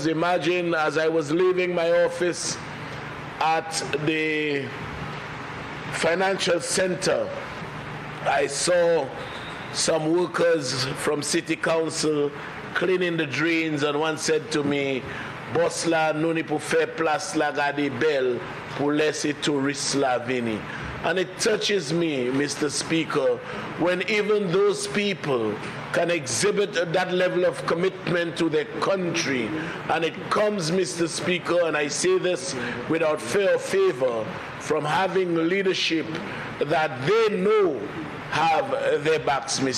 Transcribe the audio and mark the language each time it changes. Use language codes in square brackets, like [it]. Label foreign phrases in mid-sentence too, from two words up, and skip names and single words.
[en] Imagine as I was leaving my office at the financial center, I saw some workers from city council cleaning the drains, and one said to me, [ht] "Boss la nou ni pou fè plas la gade bel pou lese tourist la vini." [en] And it touches me, Mr. Speaker, when even those people can exhibit that level of commitment to their country. And it comes, Mr. Speaker, and I say this without fear or favor, from having leadership that they know have their backs, Mr.